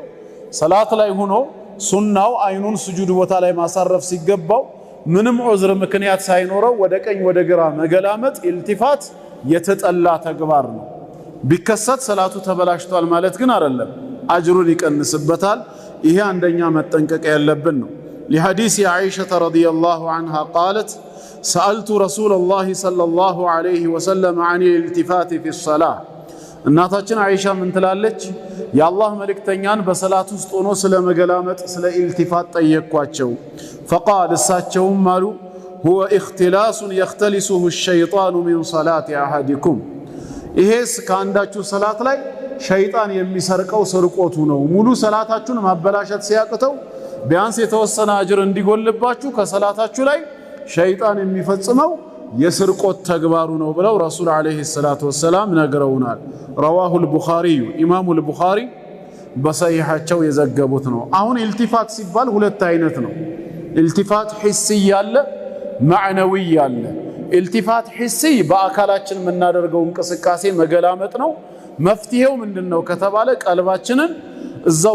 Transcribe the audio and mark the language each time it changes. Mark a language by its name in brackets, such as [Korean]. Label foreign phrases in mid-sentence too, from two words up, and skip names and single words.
[Amharic] ሰላት ላይ ሆኖ ሱናው አይኑን ስጁድ ቦታ ላይ ማሳረፍ ሲገባው ምንም ዑዝር ምክንያት ሳይኖረው ወደ ቀኝ ወደ ግራ መገላመጥ ኢልቲፋት የተጠላ ተግባር ነው። ቢከሰት ሰላቱ ተበላሽቷል ማለት ግን አይደለም፣ አጅሩን ይቀንስበታል። ይሄ አንደኛ መጠንቀቅ ያለብን ነው። [Arabic] لحديث عائشة رضي الله عنها قالت سألت رسول الله صلى الله عليه وسلم عن الالتفات في الصلاة [Amharic] እናታችን አይሻ ምን ትላለች? የአላህ መልእክተኛን በሰላት ውስጥ ሆኖ ስለ መገላመጥ ስለ ኢልቲፋት ጠየቅኳቸው። فقال እሳቸውም አሉ [Arabic] هو اختلاس يختلسه الشيطان من صلاة أحدكم [Amharic] ይሄስ ከአንዳችሁ ሰላት ላይ ሸይጣን የሚሰርቀው ስርቆቱ ነው። ሙሉ ሰላታችሁን ማበላሸት ሲያቅተው ቢያንስ የተወሰነ አጅር እንዲጎልባችሁ ከሰላታችሁ ላይ ሸይጣን የሚፈጽመው የስርቆት ተግባሩ ነው ብለው ረሱል [Arabic] عليه الصلاة والسلام [Amharic] ነግረውናል። [Arabic] رواه البخاري [Amharic] ኢማሙ البخاري በሰሂሃቸው የዘገቡት ነው። አሁን ኢልቲፋት ሲባል ሁለት አይነት ነው። [Arabic] التفات حسي [Amharic] ያለ ማዕነዊ ያለ። [Arabic] التفات حسي [Amharic] በአካላችን የምናደርገው እንቅስቃሴ መገላመጥ ነው። መፍትሄው ምንድነው ከተባለ ቀልባችንን እዛው